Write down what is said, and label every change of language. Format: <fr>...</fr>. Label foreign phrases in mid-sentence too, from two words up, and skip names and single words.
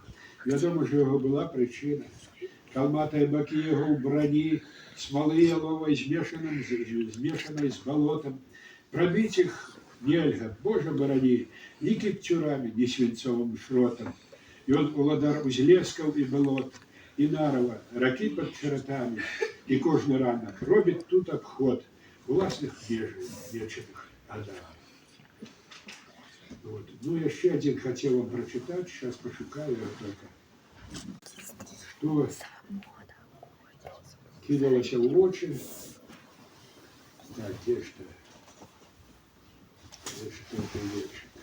<be>Вядома ж, яго была прычына. Калматыя бакі яго ў брані, смалы яловай змешанай з балотам. Прабіць іх нельга, Божа барані, ні кіпцюрамі, ні свінцовым шротам. Ён уладар узлескаў і балот, і нарава, ракі пад чаратамі, і кожны ранак робіць тут абход уласных межаў вечных адах.</be> <ru>Вот. Ну, еще один хотел вам прочитать, сейчас пошукаю его только. Что кидалось в очи. Так, где что? Где что это вещь?</ru>